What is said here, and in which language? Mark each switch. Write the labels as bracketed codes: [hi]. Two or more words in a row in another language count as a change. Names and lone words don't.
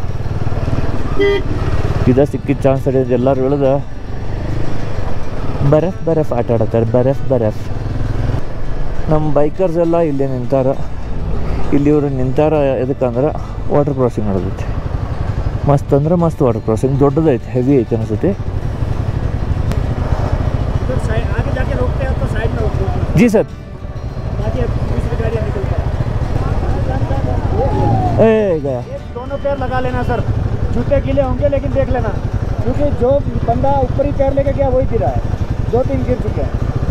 [kn] ಇದ ಸಿಕ್ಕಿದ ಚಾನ್ಸ್ ಹಿಡಿದು ಎಲ್ಲರೂ ಇಳಿದು ಬರಫ್ ಆಟ ಆಡತ್ತಾರೆ. ಬರಫ್ ನಮ್ಮ ಬೈಕರ್ಸ್ ಎಲ್ಲ ಇಲ್ಲೇ ನಿಂತಾರ. ಇಲ್ಲಿ ಇವರು ನಿಂತಾರ ಎದಕ್ಕಂದ್ರೆ [en] water crossing [kn] ನಡೆದೈತಿ. ಮಸ್ತ್ ಅಂದ್ರೆ ಮಸ್ತ್ [en] water crossing, [kn] ದೊಡ್ಡದೈತಿ, ಹೆವಿ ಐತಿ ಅನಿಸುತ್ತೆ. [hi] जी सर. गया दोनों पैर लगा लेना सर, जूते गीले होंगे लेकिन देख लेना, क्योंकि जो बंदा ऊपर ही पैर लेके गया वही गिरा है, 2-3 गिर चुके हैं.